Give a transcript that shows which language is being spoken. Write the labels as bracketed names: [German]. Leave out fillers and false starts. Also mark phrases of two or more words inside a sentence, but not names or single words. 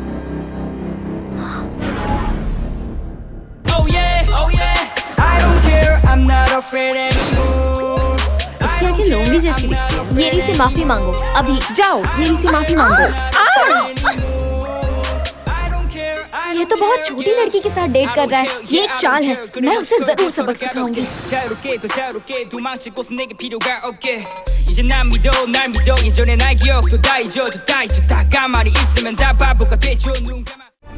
[Hindi] इसकी आंखें लोमड़ी जैसी दिखती है। येरी से माफी मांगो अभी। जाओ, येरी से माफी मांगो। ये तो बहुत छोटी लड़की के साथ डेट कर रहा है। ये एक चाल है। मैं उसे जरूर सबक सिखाऊंगी। [Korean] 이제 난 믿어 날 믿어 예전의 나의 기억도 다 잊어줘 다 잊어 다 가만히 있으면 다 바보가 되죠 눈 감아